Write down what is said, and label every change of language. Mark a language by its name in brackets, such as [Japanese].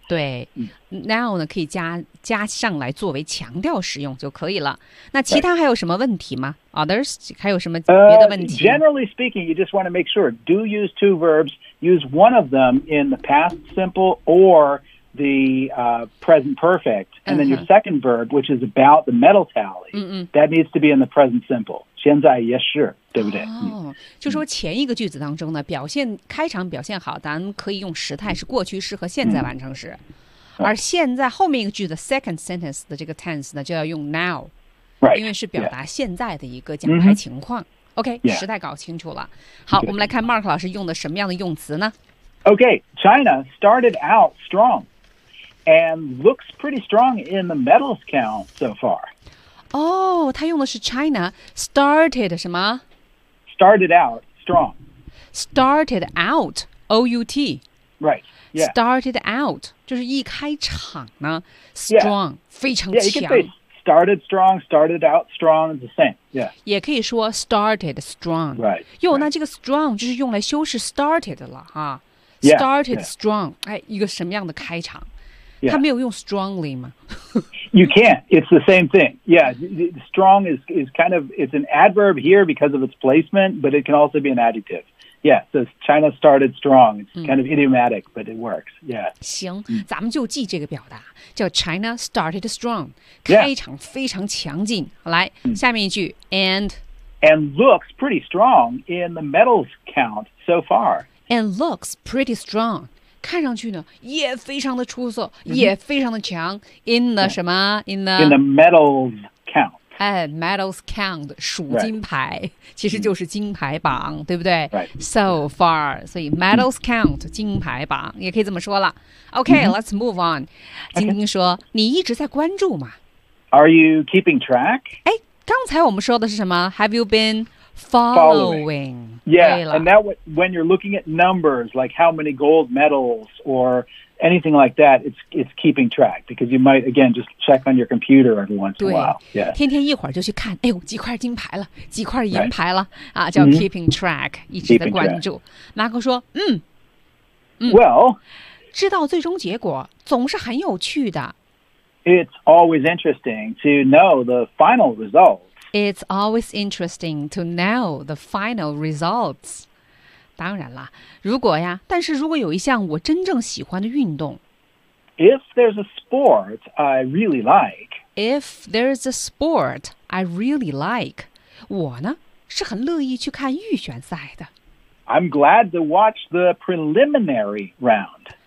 [Chinese] 对、Now 呢可以加上来作为强调使用就可以了。那其他还有什么问题吗、 [English] right. [Chinese] Others? 还有什么别的问题、 [English] Generally speaking, you just want to make sure. Do use two verbs. Use one of them in the past simple or the、present perfect. And then your second verb, which is about the medal tally,、that needs to be in the present simple. [Chinese] 现在也是对不对、就说前一个句子当中呢表现开场表现好咱可以用时态是过去式和现在完成时、而现在后面一个句子 [English] second sentence [Chinese] 的这个 tense 呢就要用 now、 [English] right. [Chinese] 因为是表达现在的一个奖牌情况、OK, 实在搞清楚了。好，我们来看 Mark 老师用的什么样的用词呢？ [English] OK, China started out strong and looks pretty strong in the medals count so far. [Chinese] 哦，他用的是 China started 什么？ [English] Started out strong. Started out, O-U-T. Right. Yeah. [Chinese] Started out, 就是一开场呢 strong,、 [English] yeah. [Chinese] 非常强。 [English] Yeah, you can say started strong, started out strong, it's the same.、Yeah. [Chinese] 也可以说 [English] started strong. Right. 哟、 right. [Chinese] 那这个 strong 就是用来修饰 started 了哈。 [English] Yeah, [Chinese] started strong,、yeah. 哎、一个什么样的开场、 [English] yeah. [Chinese] 他没有用 strongly 吗 [English] You can't, it's the same thing. Yeah, strong is kind of, it's an adverb here because of its placement, but it can also be an adjective. Yeah, so China started strong. It's kind of idiomatic, but it works. Yeah. [Chinese] 行，咱们就记这个表达，叫 [English] China started strong. Yeah. [Chinese] 开场非常强劲。来，下面一句 ， [English] and. And looks pretty strong in the medals count so far. And looks pretty strong. [Chinese] 看上去呢，也非常的出色，也非常的强。 In the 什么 [English] In the medals count. And medals count, 数金牌、 right. [Chinese] 其实就是金牌榜、mm. 对不对、 [English] right. So far, [Chinese] 所以 [English] medals count,、mm. [Chinese] 金牌榜也可以这么说了。 [English] OK,、mm-hmm. let's move on. 晶晶说、 okay. [Chinese] 你一直在关注吗 [English] Are you keeping track? [Chinese] 哎，刚才我们说的是什么 [English] Have you been following? Yeah, and that when you're looking at numbers, like how many gold medals or... Anything like that, it's keeping track because you might again just check on your computer every once in a while. Yeah, [Chinese] 天天一会儿就去看，哎呦，几块金牌了，几块银牌了、right. 啊，叫 [English] keeping track，、 mm-hmm. [Chinese] 一直在关注。马克说， [English] Well, [Chinese] 知道最终结果总是很有趣的。 [English] It's always interesting to know the final results. It's always interesting to know the final results. [Chinese] 当然了，如果呀，但是如果有一项我真正喜欢的运动 [English] ，If there's a sport I really like, if there's a sport I really like, [Chinese] 我呢是很乐意去看预选赛的。 [English] I'm glad to watch the preliminary round.